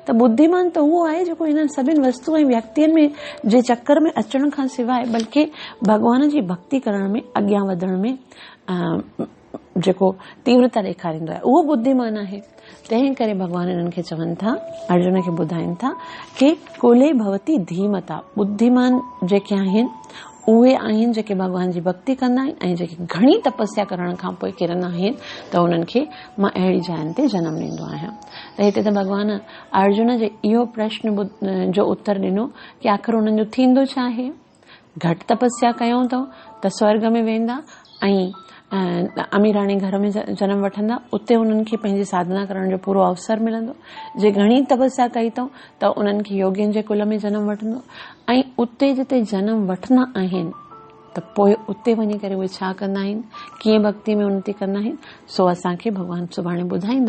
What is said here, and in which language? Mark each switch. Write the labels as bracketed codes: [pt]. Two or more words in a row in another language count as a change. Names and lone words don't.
[sd] त बुद्धिमान त उहो आहे जेको हिननि सभिनि वस्तु ऐं व्यक्तियुनि में जे चक्कर में अचण खां सवाइ बल्कि भगवान जी भक्ति करण में अॻियां वधण में जेको तीव्रता ॾेखारींदो आहे, उहो बुद्धिमान आहे। तंहिं करे भगवान इन्हनि खे चवनि था, अर्जुन खे ॿुधाइनि था कि [sa] कुले भवति धीमता। [sd] बुद्धिमान जेके आहिनि उहे आहिनि जेके भॻवान जी भक्ति कंदा आहिनि ऐं जेके घणी तपस्या करण खां पोइ किरंदा आहिनि त उन्हनि खे मां अहिड़ी जायुनि ते जनम ॾींदो आहियां। त हिते त भॻवान अर्जुन जे इहो प्रश्न जो उत्तर ॾिनो कि आख़िर उन्हनि जो थींदो छा आहे। घटि तपस्या कयूं अथऊं त स्वर्ग में वेंदा ऐं अमीराणी घर में जनम वठंदा, उते उन्हनि खे पंहिंजी साधना करण जो पूरो अवसर मिलंदो। जे घणी तपस्या कई अथऊं त उन्हनि खे योगियुनि जे कुल में जनम वठंदो ऐं उते जिते जनम वठंदा आहिनि त पोइ उते वञी करे उहे छा कंदा आहिनि, कीअं भक्ति में उन्नति कंदा आहिनि, सो असांखे भॻवान सुभाणे ॿुधाईंदा।